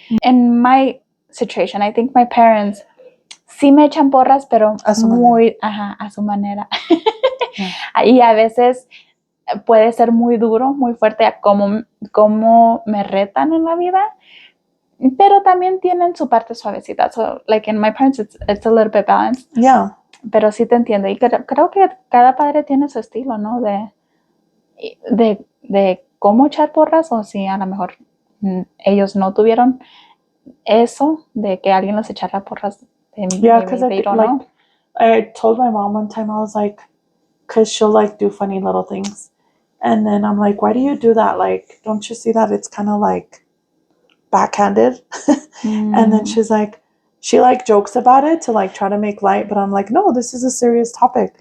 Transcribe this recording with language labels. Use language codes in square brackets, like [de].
[en] In my situation, I think my parents [es] sí me echan porras, pero a su manera. Y a veces puede ser muy duro, muy fuerte a cómo me retan en la vida, pero también tienen su parte suavecita. [en] So, like in my parents, it's a little bit balanced. Yeah. [es] Pero sí te entiendo. Y creo que cada padre tiene su estilo, ¿no? De cómo echar porras, o si a lo mejor ellos no tuvieron eso de que alguien los echara porras. [en] Yeah, because I told my mom one time, I was like, because she'll like do funny little things. And then I'm like, why do you do that? Like, don't you see that it's kind of like backhanded? And then she's like, she like jokes about it to like try to make light, but I'm like, no, this is a serious topic.